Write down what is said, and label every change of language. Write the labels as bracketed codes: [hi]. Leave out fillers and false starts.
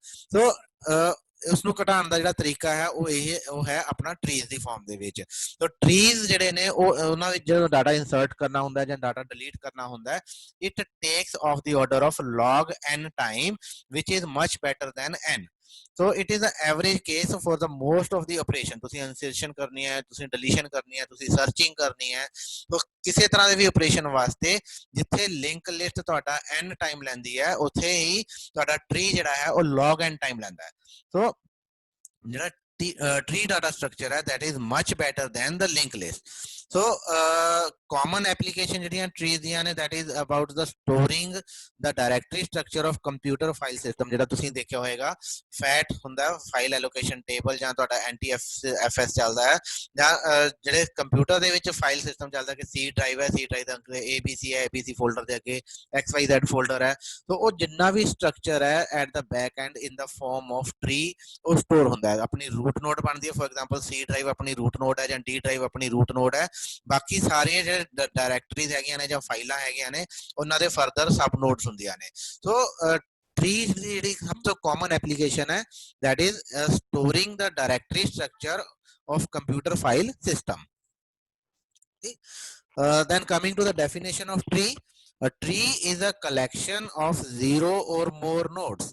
[pa] ਸੋ ਉਸਨੂੰ ਘਟਾਉਣ ਦਾ ਜਿਹੜਾ ਤਰੀਕਾ ਹੈ ਉਹ ਹੈ ਆਪਣਾ ਟਰੀਜ਼ ਦੀ ਫਾਰਮ ਦੇ ਵਿੱਚ। ਸੋ ਟਰੀਜ਼ ਜਿਹੜੇ ਨੇ ਉਹਨਾਂ ਵਿੱਚ ਜਦੋਂ ਡਾਟਾ ਇਨਸਰਟ ਕਰਨਾ ਹੁੰਦਾ ਜਾਂ ਡਾਟਾ ਡਿਲੀਟ ਕਰਨਾ ਹੁੰਦਾ, [en] It takes of the order of log n time, which is much better than n। so it is the average case for the most of the operation। [pa] ਤੁਸੀਂ insertion ਕਰਨੀ ਹੈ, ਤੁਸੀਂ deletion ਕਰਨੀ ਹੈ, ਤੁਸੀਂ searching ਕਰਨੀ ਹੈ, तो ਕਿਸੇ ਤਰ੍ਹਾਂ ਦੇ ਵੀ ਆਪਰੇਸ਼ਨ ਵਾਸਤੇ ਜਿੱਥੇ ਲਿੰਕ ਲਿਸਟ ਤੁਹਾਡਾ n ਟਾਈਮ ਲੈਂਦੀ ਹੈ ਉੱਥੇ ਹੀ ਤੁਹਾਡਾ ਟਰੀ ਜਿਹੜਾ ਹੈ ਉਹ log n ਟਾਈਮ ਲੈਂਦਾ ਹੈ। ਸੋ ਜਿਹੜਾ [en] tree data structure ਹੈ that is much better than the linked list। so common application ਜਿਹੜੀਆਂ trees ਦੀਆਂ ਨੇ that is about the storing the directory structure of computer file system। [pa] ਜਿਹੜਾ ਤੁਸੀਂ ਦੇਖਿਆ ਹੋਏਗਾ FAT ਹੁੰਦਾ, file allocation table, ਜਾਂ ਤੁਹਾਡਾ NTFS ਚੱਲਦਾ ਹੈ, ਜਾਂ ਜਿਹੜੇ ਕੰਪਿਊਟਰ ਦੇ ਵਿੱਚ ਫਾਈਲ ਸਿਸਟਮ ਚੱਲਦਾ ਕਿ C ਡਰਾਈਵ ਹੈ, C ਡਰਾਈਵ ਦੇ ਅੱਗੇ ABC ਹੈ, ABC ਫੋਲਡਰ ਦੇ ਅੱਗੇ XYZ ਫੋਲਡਰ ਹੈ। ਸੋ ਉਹ ਜਿੰਨਾ ਵੀ ਸਟਰਕਚਰ ਹੈ [en] at the back end in the form of tree [pa] ਉਹ ਸਟੋਰ ਹੁੰਦਾ ਹੈ। ਆਪਣੀ ਰੂਟ ਨੋਡ ਬਣਦੀ ਹੈ, [en] for example [pa] C ਡਰਾਈਵ ਆਪਣੀ ਰੂਟ ਨੋਡ ਹੈ ਜਾਂ D ਡਰਾਈਵ ਆਪਣੀ ਰੂਟ ਨੋਡ ਹੈ। ਬਾਕੀ ਸਾਰੀਆਂ ਜਿਹੜੇ ਡਾਇਰੈਕਟਰੀਜ਼ ਹੈਗੀਆਂ ਨੇ ਜਾਂ ਫਾਈਲਾਂ ਹੈਗੀਆਂ ਨੇ ਉਹਨਾਂ ਦੇ ਫਰਦਰ ਸਬ ਨੋਡਸ ਹੁੰਦੀਆਂ ਨੇ। ਸੋ ਟਰੀਜ਼ ਦੀ ਜਿਹੜੀ ਸਭ ਤੋਂ ਕਾਮਨ ਐਪਲੀਕੇਸ਼ਨ ਹੈ [en] that is storing the directory structure of computer file system। then coming to the definition of tree, A tree is a collection of 0 or more nodes.